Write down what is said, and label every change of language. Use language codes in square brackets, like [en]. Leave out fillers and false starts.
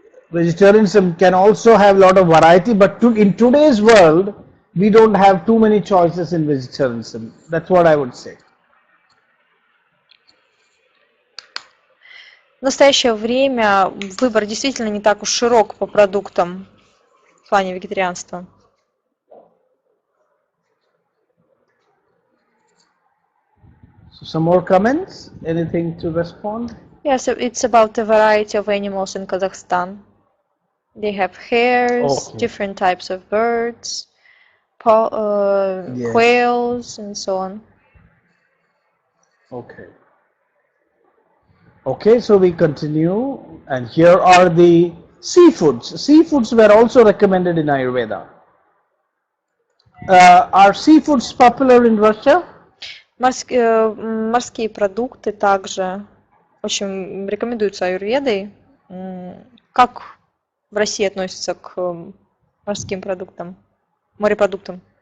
[en] Vegetarianism can also have a lot of variety, but in today's world, we don't have too many choices in vegetarianism. That's what I would say. [ru] В настоящее время выбор действительно не так уж широк по продуктам в плане вегетарианства. [en] So some more comments? Anything to respond? Yes, it's about the variety of animals in Kazakhstan. They have hares, Okay. different types of birds, Yes. quails, and so on. Okay. Okay, so we continue, and here are the seafoods. Seafoods were also recommended in Ayurveda. Are seafoods popular in Russia? [ru] Морские продукты также очень рекомендуются аюрведой. Как в России относятся к морским продуктам, морепродуктам?